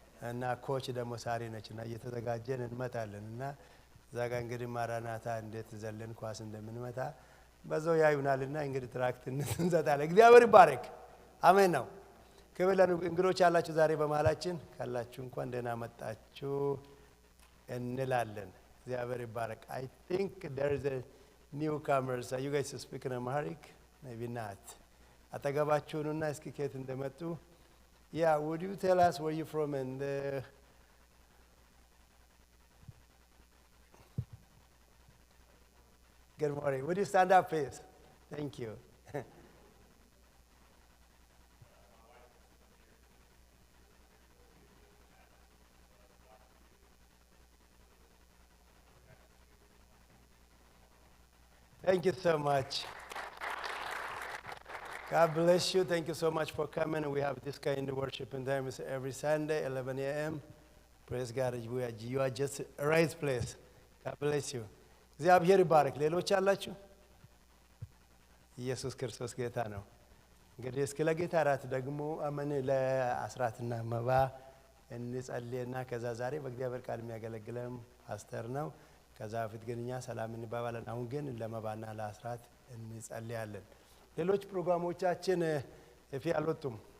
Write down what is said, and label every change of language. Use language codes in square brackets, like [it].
[am] እና ኮች ደግሞ ሳሪ ነችና እየተዘጋጀን እንመጣለን እና እዛ ጋር እንግዲህ ማራናታ እንዴት ዘለን ኳስ እንደምንመታ በዛው ያዩናልና እንግዲህ ትራክት እንሰጣለን። እግዚአብሔር ይባረክ። አሜን ነው። ክብር ለእንግዶች ያላችሁ ዛሬ በመሃላችን ካላችሁ እንኳን ደህና መጣችሁ እንላለን። እግዚአብሔር ይባረክ። [en] I think there is a newcomers. You guys speak in Amharic? Maybe not. [am] አጠገባችሁንና እስኪ ከየት እንደመጡ [en] Yeah, would you tell us where you from and good morning. Would you stand up, please? Thank you. Thank you so much. God bless you. Thank you so much for coming. We have this kind of worship in time every Sunday, 11 a.m. Praise God. You are just a right place. God bless you. [am] እግዚአብሔር ይባረክ። ሌሎች አላችሁ? ኢየሱስ ክርስቶስ ጌታ ነው። እንግዲህ እስከ ለጌታ ራት ደግሞ አመን ለአስራትና መባ እንጸልይና ከዛ ዛሬ በእግዚአብሔር ቃል የሚያገለግለን ፓስተር ነው። ከዛ በፊት ግን እኛ ሰላም እንባባለን። አሁን ግን ለመባና ለአስራት እንጸልያለን። ሌሎች ፕሮግራሞቻችን እፊ አልወጡም።